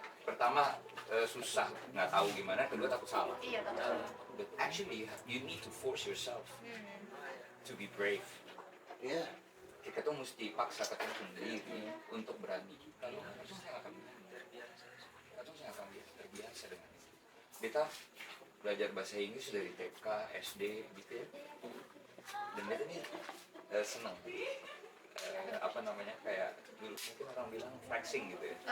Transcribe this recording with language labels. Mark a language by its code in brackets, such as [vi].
[id] Pertama susah, nggak tahu gimana. Kedua takut salah. Iya, betul. [en] But actually you need to force yourself to be brave. [id] Iya. Kita tuh mesti paksa kita sendiri untuk berani. Kalau nggak, saya akan terbiasa dengan itu. Kita belajar bahasa Inggris dari TK, SD gitu ya. Dan kita nih seneng. Apa namanya, kayak dulu mungkin orang bilang flexing gitu ya.